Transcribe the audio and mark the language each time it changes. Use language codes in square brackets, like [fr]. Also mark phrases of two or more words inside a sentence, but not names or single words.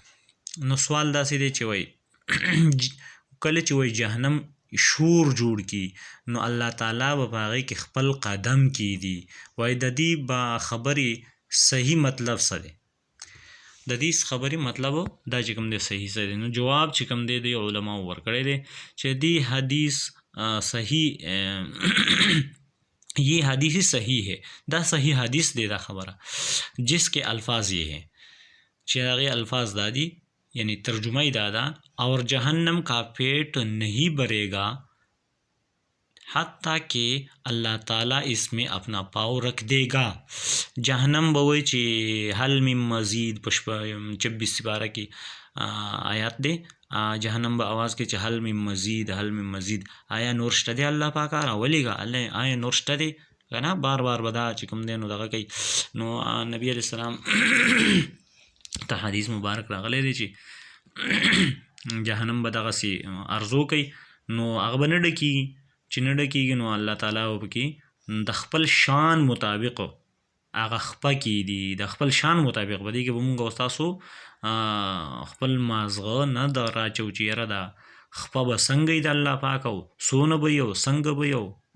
[ps] نو سوال داسې دی چې وایي کله چې وایي جهنم شور جوړ کی نو الله تعالی به په هغې کې خپل قدم کیږدي. وایي د دې به خبرې صحیح مطلب څه دی؟ د دې خبرې مطلب دا چې کوم دی صحیح څه دی؟ نو جواب چې کوم دی د علماء ورکړی دی چې دې حدیث صحیح [ur] یہ حدیث صحیح ہے، [ps] دا صحیح حدیث دی دا خبره، [ur] جس کے الفاظ یہ ہیں [ps] چې هغې الفاظ دا دي، یعنی ترجمه یې دا ده [ur] اور جہنم کا پیٹ نہیں بھرے گا حتیٰ کہ اللہ تعالیٰ اس میں اپنا پاؤ رکھ دے گا. [ps] جہنم به وایي چې [ar] حل من مزید [ps] په 26 سپاره کې آیات دی، جهنم به آواز کوي چې [ar] حل من مزید حل من مزید، [ps] آیا نور شته دی الله پاکه راولېږه، آیا نور شته دی که نه؟ بار بار به دا چې کوم دی نو دغه کوي. نو نبی [ar] علیه السلام [ps] ته حدیث مبارک راغلی دی چې جهنم به دغسې ارزو کوي، نو هغه به نه ډکېږي، چې نه ډکېږي نو الله تعالی به پکې د خپل شان مطابق هغه خپه کېدي د خپل شان مطابق به دې کې به مونږ او تاسو خپل مازغه نه د راچو چې یاره دا خپه به څنګه وي د الله پاک او څونه به وي او څنګه به وي او